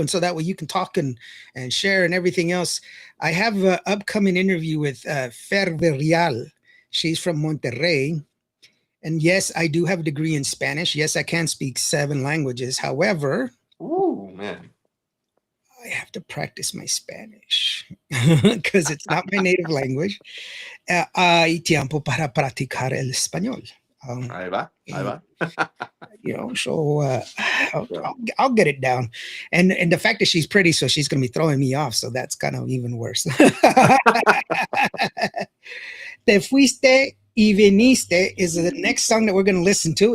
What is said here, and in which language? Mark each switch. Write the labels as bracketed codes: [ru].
[en] And so that way you can talk and share and everything else. I have an upcoming interview with Fer Real. She's from Monterrey. And yes, I do have a degree in Spanish. Yes, I can speak 7 languages. However, ooh, man, I have to practice my Spanish because it's not my native language. [es] Hay tiempo para practicar el español. Ahí va, ahí va. [en] You know, so I'll get it down. And the fact that she's pretty, so she's going to be throwing me off. So that's kind of even worse. Te fuiste y viniste is the next song that we're going to listen to.